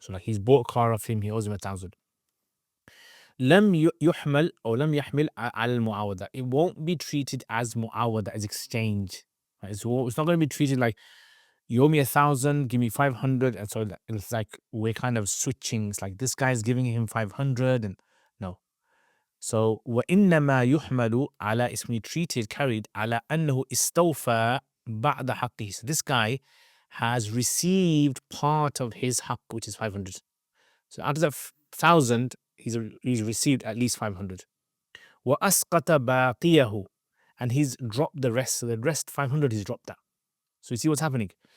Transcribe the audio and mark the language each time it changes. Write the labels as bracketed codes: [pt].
[en] So like he's bought a car off him, he owes him 1,000. [ar] Lam yuhmal or lam yahmil al muawada. [en] It won't be treated as muawada, as exchange. Right? It's not going to be treated like you owe me 1,000, give me 500, and so it's like we're kind of switching. It's like this guy's giving him 500, and no. [ar] So وإنما يحمل على اسمه [en] treated, carried [ar] على أنه استوفى بعد حقه. [en] So this guy has received part of his haqq, which is 500. So out of the 1,000, he's received at least 500. [ar] وأسقط باقيه, [en] and he's dropped the rest. So the rest 500, he's dropped that. So you see what's happening.